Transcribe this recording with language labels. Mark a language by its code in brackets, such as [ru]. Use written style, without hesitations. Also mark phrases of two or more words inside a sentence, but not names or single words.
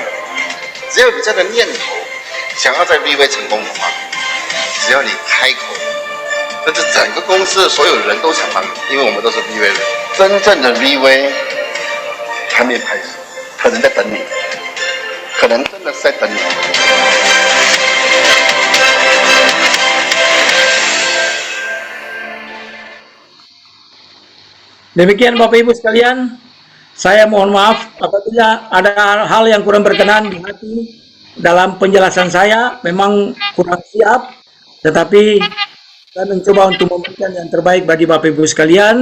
[zh] 只要有这样的念头，想要在 VV 成功的话，只要你开口，甚至整个公司的所有人都想帮你，因为我们都是 VV 人。真正的 VV 还没开始，可能在等你，可能真的是在等你。 [id] Demikian Bapak Ibu sekalian, saya mohon maaf apabila ada hal yang kurang berkenan di hati dalam penjelasan saya, memang kurang siap, tetapi saya mencoba untuk memberikan yang terbaik bagi Bapak Ibu sekalian.